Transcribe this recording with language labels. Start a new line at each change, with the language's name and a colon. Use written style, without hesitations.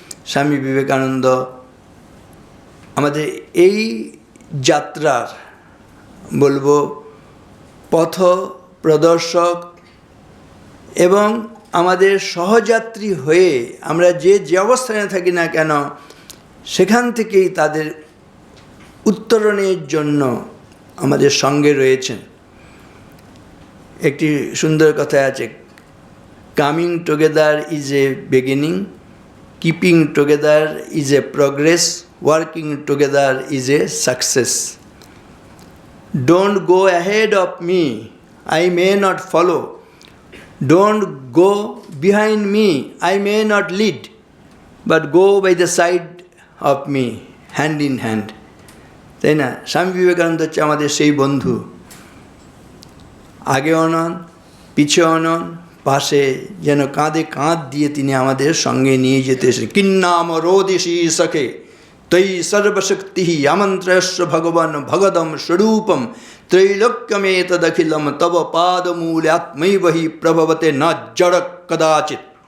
Bangla: স্বামী বিবেকানন্দ আমাদের এই যাত্রার বলবো পথ প্রদর্শক এবং আমাদের সহযাত্রী হয়ে আমরা যে যে অবস্থানে থাকি না কেন সেখান থেকেই তাদের উত্তরণের জন্য আমাদের সঙ্গে রয়েছেন। একটি সুন্দর কথা আছে,
English: Coming together is a beginning, keeping together is a progress, working together is a success. Don't go ahead of me, I may not follow. Don't go behind me, I may not lead. But go by the side of me, hand in hand.
Bangla: তাই না? স্বামী বিবেকানন্দ হচ্ছে আমাদের সেই বন্ধু। আগেও নন, পিছেও নন, পাশে যেন কাঁধে কাঁধ দিয়ে তিনি আমাদের সঙ্গে নিয়ে যেতে এসে
Sanskrit: কিন্নাম রোদিষি সখে তৈ সর্বশক্তি আমন্ত্রয়স্ব ভগবান ভগদম স্বরূপম ত্রৈলোক্যমেতদখিলম তব পাদমূলে আত্মৈব হি প্রভবতে ন জড় কদাচিৎ।